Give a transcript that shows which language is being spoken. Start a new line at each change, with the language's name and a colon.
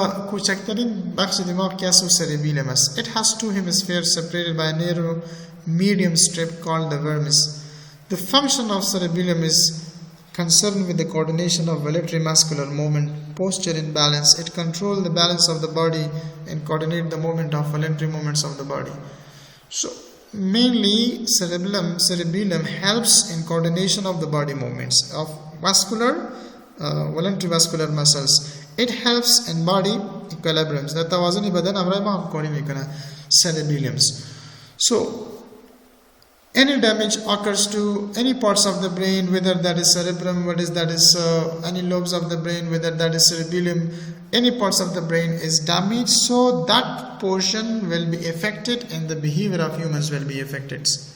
Persian: کوچکترین بخش دماغ که است cerebellum است.
English: It has two hemispheres separated by a narrow medium strip called the vermis. The function of cerebellum is concerned with the coordination of voluntary muscular movement, posture and balance. It controls the balance of the body and coordinate the movement of voluntary movements of the body. So mainly cerebellum helps in coordination of the body movements of voluntary vascular muscles. It helps in body equilibriums.
Persian: That توازن بدن امرای ما همکاری میکنه cerebellums.
English: So any damage occurs to any parts of the brain, whether that is cerebrum, any lobes of the brain, whether that is cerebellum, any parts of the brain is damaged, so that portion will be affected and the behavior of humans will be affected.